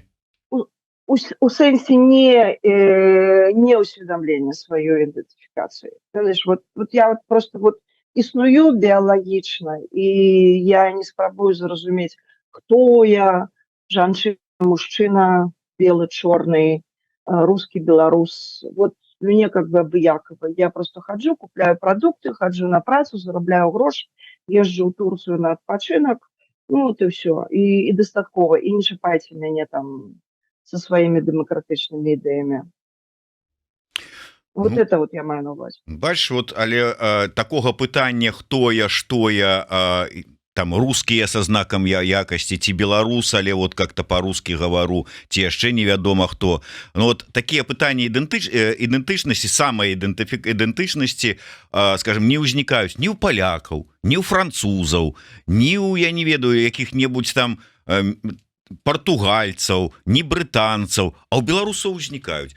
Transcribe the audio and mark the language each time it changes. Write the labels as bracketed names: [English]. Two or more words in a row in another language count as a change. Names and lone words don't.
[Belarusian] У сэнсе не усведомлення сваёй ідэнтыфікацыі. Вот я вот просто вот існую біялагічна, і я не спрабую зразумець, хто я, жанчына, мужчына, белы, чорны, русский, беларус. [Russian] Вот мне как бы абыякова. [Belarusian] Я просто хаджу, купляю продукты, хаджу на працу, зарабляю грош, езжу ў Турцыю на адпачынак, ну вот і ўсё. І дастаткова. І не чапайце мяне там [Russian] со своими демократичными идеями. [Belarusian] Вот Ну, это вот я маю на увазе. бачиш, вот, але такога пытання, хто я, што я, там рускія са знакам якасці ці беларус, але [Russian] вот как-то по-русски [Belarusian] гавару, ці яшчэ невядома хто. Ну, вот такія пытанні ідэнтычнасці, самай ідэнтычнасці, скажем, не ўзнікаюць ні ў палякаў, ні ў французаў, ні ў, я не ведаю, якіх-небудзь там партугальцаў, ні брытанцаў, а ў беларусаў узнікаюць.